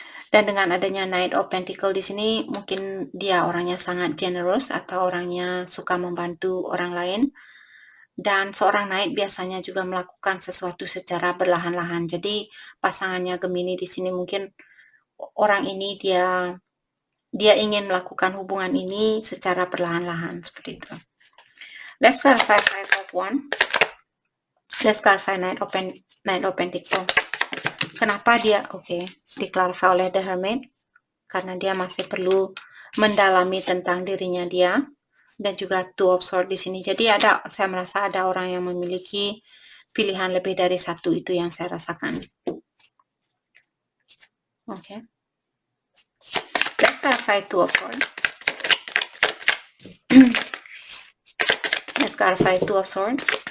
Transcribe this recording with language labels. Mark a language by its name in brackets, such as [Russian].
[Indonesian] Dan dengan adanya Knight of Pentacles di sini, mungkin dia orangnya sangat generous atau orangnya suka membantu orang lain. Dan seorang Knight biasanya juga melakukan sesuatu secara perlahan-lahan. Jadi pasangannya Gemini di sini mungkin orang ini dia ingin melakukan hubungan ini secara perlahan-lahan seperti itu. [English] Let's clarify Five of Wands. Let's clarify Knight of Pentacles. [Indonesian] Kenapa dia di-clarify oleh The Hermit? Karena dia masih perlu mendalami tentang dirinya dia, dan juga Two of Swords di sini. Jadi saya merasa ada orang yang memiliki pilihan lebih dari satu, itu yang saya rasakan. Oke. [English] Let's clarify Two of Swords. Let's clarify Two of Swords.